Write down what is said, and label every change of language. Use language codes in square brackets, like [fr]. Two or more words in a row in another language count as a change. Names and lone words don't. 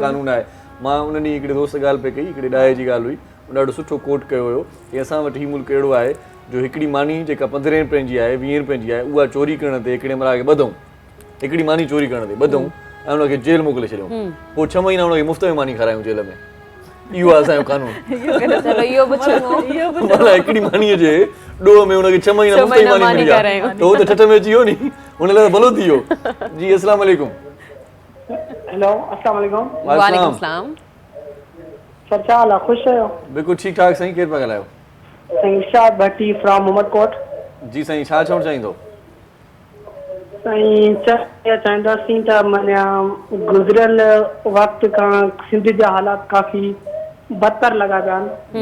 [sd] कानून आहे मां उन ॾींहुं हिकिड़े दोस्त ॻाल्हि पई कई हिकिड़े ॾाहे जी ॻाल्हि हुई उन ॾाढो सुठो कोट कयो हुयो की असां वटि हीउ मुल्क अहिड़ो आहे जो हिकिड़ी मानी जेका 15 रुपए जी आहे 20 रुपए जी आहे उहा चोरी करण ते हिकिड़े महिल खे ॿधऊं हिकिड़ी मानी चोरी करण ते ॿधऊं ऐं हुनखे जेल मोकिले छॾियऊं पोइ 6 महीना हुनखे मुफ़्त में मानी खारायूं जेल में इहो आहे असांजो कानून हिकिड़ी मानीअ जे ॾोह में हुनखे 6 महीना मुफ़्त में मानी मिली आहे त उहो त ठठ में अची वियो नी हुन लाइ भलो थी वियो जी [ar] السلام عليكم हेलो السلام عليكم وعليكم السلام [sd] सर छा हाल आहे ख़ुशि आहियो बिल्कुलु ठीकु ठाक साईं केरु पिया ॻाल्हायो साईं इरशाद भट्टी फ्रॉम उमरकोट जी साईं छा चवणु चाहींदो साईं चाहींदासीं त माना गुज़िरियल वक़्त खां सिंध जा हालात काफ़ी बदतर लॻा पिया आहिनि